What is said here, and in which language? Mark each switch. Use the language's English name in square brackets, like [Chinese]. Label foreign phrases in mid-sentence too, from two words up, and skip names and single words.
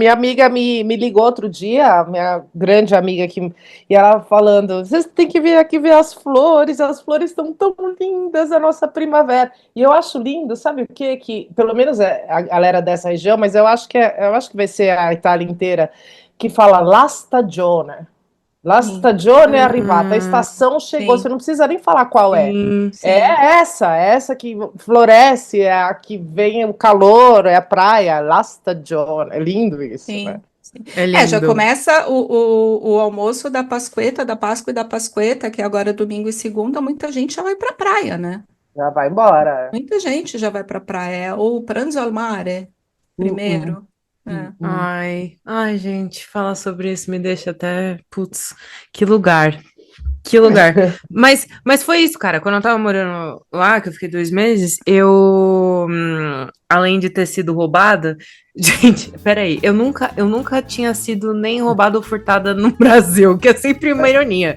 [Portuguese] minha amiga me ligou outro dia, a minha grande amiga, e ela falando: vocês têm que vir aqui ver as flores estão tão lindas, a nossa primavera. E eu acho lindo, sabe o quê? Que pelo menos é a galera dessa região, mas eu acho que vai ser a Itália inteira, que fala [Italian] La stagione. La [Portuguese] Sim, [Italian] stagione è arrivata, [Portuguese] a estação chegou, você sim, não precisa nem falar qual é. sim. sim, É essa que floresce, é a que vem o calor, é a praia, [Italian] la stagione. [Portuguese] É lindo isso, né? sim, sim. É É, já lindo. começa o almoço da Pasqueta, da Páscoa e da Pasqueta, que agora é domingo e segunda, muita gente já vai para a praia, né? Já vai embora. Muita gente já vai para a praia. É o [Italian] pranzo al mare, Uh-uh, [Portuguese] primeiro. É. uh-uh. Ai, gente, falar sobre isso me deixa até, putz, que lugar. Que lugar. Mas foi isso, cara. Quando eu tava morando lá, que eu fiquei 2 meses, além de ter sido roubada, gente, peraí, eu nunca tinha sido nem roubada ou furtada no Brasil, que é sempre uma ironia.